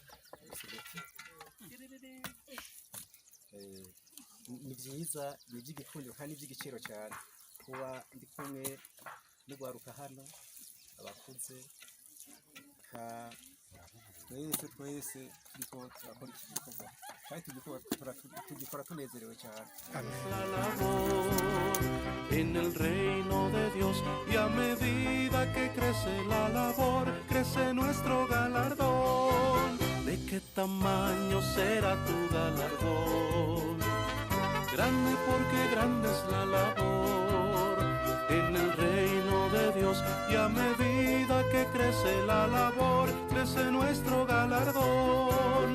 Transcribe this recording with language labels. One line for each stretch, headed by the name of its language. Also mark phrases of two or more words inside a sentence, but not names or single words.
Rundi: Ni byiza, ni iby'igikundiro kandi iby'igiciro cyane kuba ndi kumwe n'ugwaruka hano abakuze twese turiko turakora iki gikorwa kandi tugikora tunezerewe cyane.
Spanish: En el reino de Dios, y a medida que crece la labor, crece nuestro galardón. ¿De qué tamaño será tu galardón? Grande porque grande es la labor en el reino de Dios, y a medida que crece la labor, crece nuestro galardón.